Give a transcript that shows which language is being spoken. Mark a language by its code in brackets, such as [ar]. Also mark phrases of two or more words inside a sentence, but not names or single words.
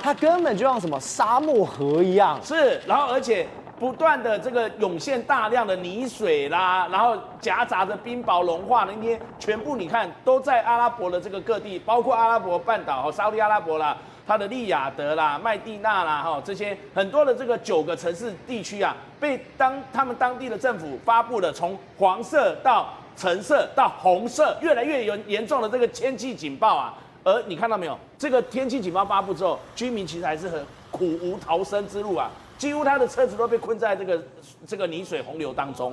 [zh] 它根本就像什麼沙漠河一樣。是，然後而且不斷的這個湧現大量的泥水啦，然後夾雜着冰雹融化的那些，全部你看都在阿拉伯的這個各地，包括阿拉伯半島和沙烏地阿拉伯啦，它的利雅得啦、麥地那啦，哈這些很多的這個9個城市地區啊，被他們當地的政府發布了從黃色到橙色到紅色，越來越嚴重的這個天氣警報啊。而你看到沒有？這個天氣警報發布之後，居民其實還是很苦無逃生之路啊，幾乎他的車子都被困在這個泥水洪流當中。